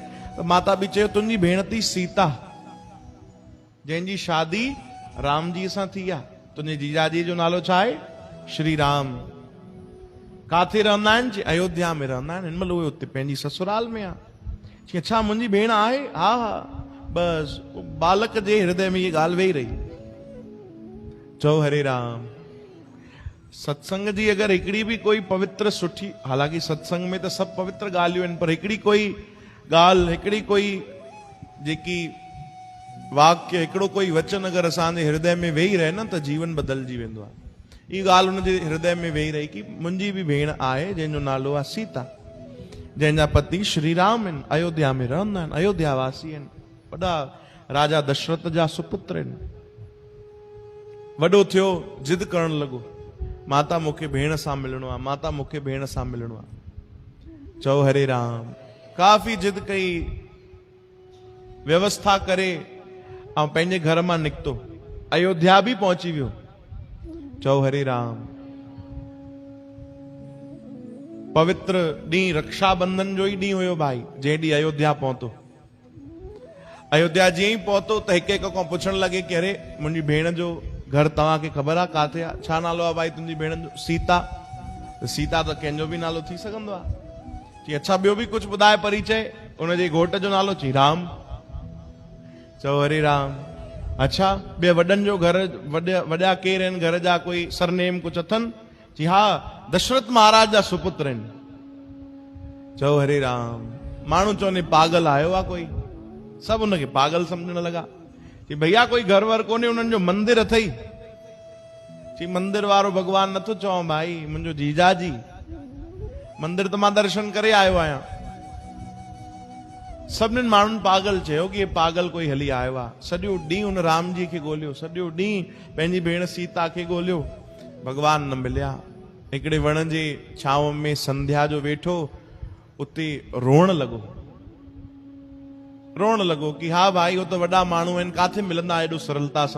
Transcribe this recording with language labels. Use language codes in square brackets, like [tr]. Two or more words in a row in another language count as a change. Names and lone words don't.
[sd] त माता बि चयो, तुंहिंजी भेण थी सीता, जंहिंजी शादी राम जी सां थी आहे। तुंहिंजे जीजाजी जो नालो छा आहे? श्री राम। काथे रहंदा आहिनि? जी अयोध्या में रहंदा आहिनि। हिन महिल उहे उते पंहिंजी ससुराल में आहे। जी अच्छा, मुंहिंजी भेण आहे? हा हा। बस बालक जे हृदय में इहा ॻाल्हि वेही रही। चओ हरे राम। सत्संग जी अगरि हिकिड़ी बि कोई पवित्र सुठी, हालांकि सत्संग में त सभु पवित्र ॻाल्हियूं आहिनि, पर हिकिड़ी कोई ॻाल्हि, हिकिड़ी कोई जेकी वाक्य, हिकिड़ो कोई वचन अगरि असांजे हृदय में वेही रहे न त जीवन बदिलजी वेंदो आहे। इहा ॻाल्हि हुनजे हृदय में वेही रही कि मुंहिंजी बि भेण आहे जंहिंजो नालो आहे सीता, जंहिंजा पति श्री राम आहिनि, अयोध्या में रहंदा आहिनि, अयोध्या वासी आहिनि, वॾा राजा दशरथ जा सुपुत्र आहिनि। वॾो थियो, जिद करण लॻो, माता मूंखे भेण सां मिलणो आहे, माता मूंखे भेण सां मिलणो आहे। चओ हरे राम। काफ़ी जिद कई, व्यवस्था करे ऐं पंहिंजे घर मां निकितो, अयोध्या बि पहुची वियो। चओ हरे राम। पवित्र ॾींहुं रक्षाबंधन जो ई ॾींहुं हुयो भाई, जंहिं ॾींहुं अयोध्या पहुतो। अयोध्या जीअं ई पहुतो त हिक खां पुछण लॻे कि अरे मुंहिंजी भेण जो घर तव्हांखे ख़बर आहे काथे आहे? छा नालो आहे भाई तुंहिंजी भेण जो? सीता। सीता त कंहिंजो बि नालो थी सघंदो आहे। चई अच्छा ॿियो बि कुझु ॿुधाए परिचय। उनजे घोट जो नालो? चई राम। चओ हरे राम। अच्छा ॿिए वॾनि जो घर, वॾा केर आहिनि घर जा, कोई सरनेम कुझु अथनि? जी हा, दशरथ महाराज जा सुपुत्र आहिनि। चओ हरे राम। माण्हू चवनि पागल आयो आहे कोई, सभु उनखे पागल सम्झण लॻा कि भैया कोई घर वर कोन्हे, उन्हनि जो मंदिर अथई। चई मंदिर वारो भगवान नथो चवां भाई, मुंहिंजो जीजाजी। मंदिर त मां दर्शन करे आयो आहियां। सभिनीनि माण्हुनि पागल चयो कि हे पागल कोई हली आयो आहे। सॼो ॾींहुं हुन राम जी खे ॻोल्हियो, सॼो ॾींहुं पंहिंजी भेण सीता खे ॻोल्हियो, भगवान न मिलिया। हिकिड़े वण जे छांव में संध्या जो वेठो, उते रोअण लॻो कि हा भाई हो त वॾा माण्हू आहिनि, काथे मिलंदा एॾो सरलता सां?